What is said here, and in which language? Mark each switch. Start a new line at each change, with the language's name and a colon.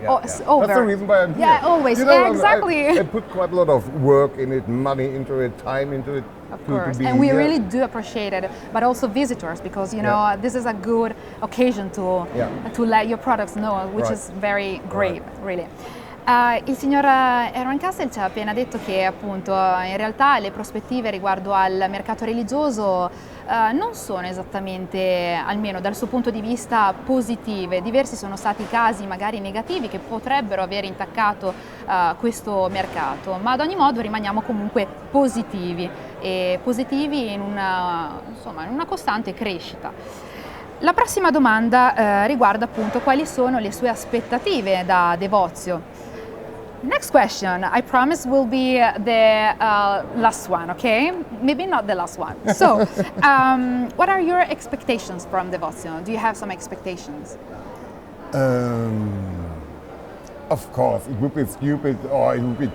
English: That's the reason why I'm here. Yeah, always. Exactly. I put quite a lot of work in it, money into it, time into it. Of course, be and we here. really do appreciate it, but also visitors, because this is a good occasion to let your products know, which is very great, really.
Italian: Il signor Hermann Kessel ci ha appena detto che appunto in realtà le prospettive riguardo al mercato religioso non sono esattamente, almeno dal suo punto di vista, positive. Diversi sono stati i casi magari negativi che potrebbero aver intaccato questo mercato, ma ad ogni modo rimaniamo comunque positivi in una costante crescita. La prossima domanda riguarda appunto quali sono le sue aspettative da DEVOTIO.
English: Next question, I promise, will be the last one, okay? Maybe not the last one. So, what are your expectations from DEVOTIO? Do you have some expectations? Of course, it would be stupid or it would be